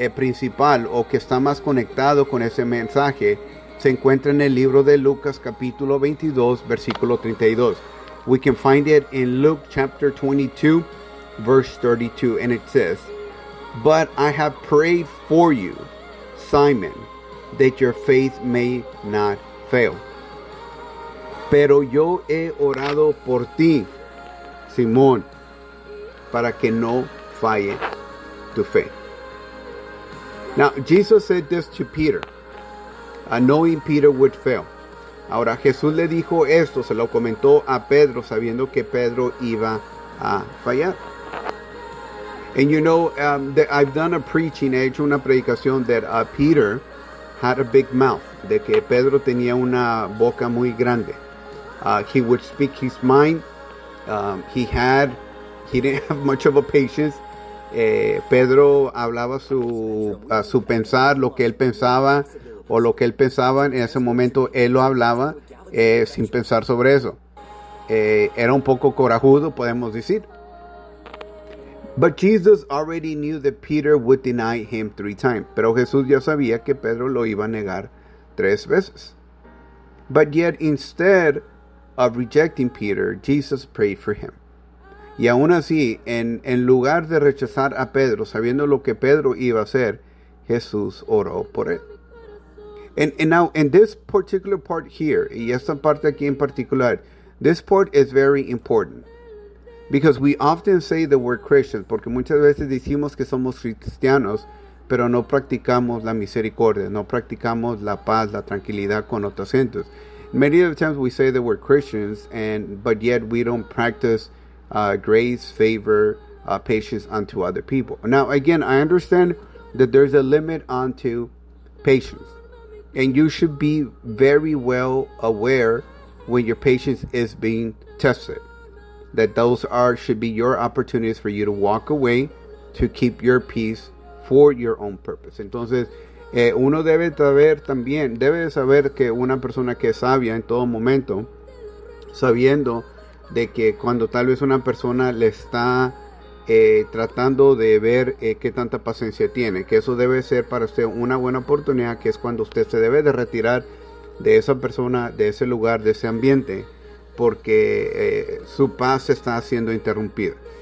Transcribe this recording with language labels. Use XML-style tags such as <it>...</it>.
<es>principal o que está más conectado con ese mensaje se encuentra en el libro de Lucas capítulo 22 versículo 32.</es> <en>We can find it in Luke chapter 22 verse 32, and it says, "But I have prayed for you, Simon, that your faith may not fail."</en> <es>Pero yo he orado por ti, Simón, para que no falle tu fe.</es> <en>Now, Jesus said this to Peter, knowing Peter would fail.</en> <es>Ahora, Jesús le dijo esto, se lo comentó a Pedro, sabiendo que Pedro iba a fallar.</es> <en>And you know, I've done a preaching,</en> <es>he hecho una predicación</es> <en>that Peter had a big mouth,</en> <es>de que Pedro tenía una boca muy grande.</es> <en>He would speak his mind. He didn't have much of a patience.</en> <es>Pedro hablaba su pensar, lo que él pensaba, o lo que él pensaba en ese momento, él lo hablaba sin pensar sobre eso. Era un poco corajudo, podemos decir.</es> <en>But Jesus already knew that Peter would deny him 3 times.</en> <es>Pero Jesús ya sabía que Pedro lo iba a negar 3 veces.</es> <en>But yet, instead of rejecting Peter, Jesus prayed for him.</en> <es>Y aún así, en lugar de rechazar a Pedro, sabiendo lo que Pedro iba a hacer, Jesús oró por él.</es> <en>And now, in this particular part here,</en> <es>y esta parte aquí en particular,</es> <en>this part is very important. Because we often say that we're Christians,</en> <es>porque muchas veces decimos que somos cristianos, pero no practicamos la misericordia, no practicamos la paz, la tranquilidad con otras gentes.</es> <en>Many of the times we say that we're Christians, but yet we don't practice grace, favor, patience unto other people. Now, again, I understand that there's a limit unto patience. And you should be very well aware when your patience is being tested. That those should be your opportunities for you to walk away to keep your peace for your own purpose.</en> <es>Entonces, uno debe saber también, debe saber que una persona que es sabia en todo momento, sabiendo de que cuando tal vez una persona le está tratando de ver qué tanta paciencia tiene, que eso debe ser para usted una buena oportunidad, que es cuando usted se debe de retirar de esa persona, de ese lugar, de ese ambiente, porque su paz está siendo interrumpida.</es>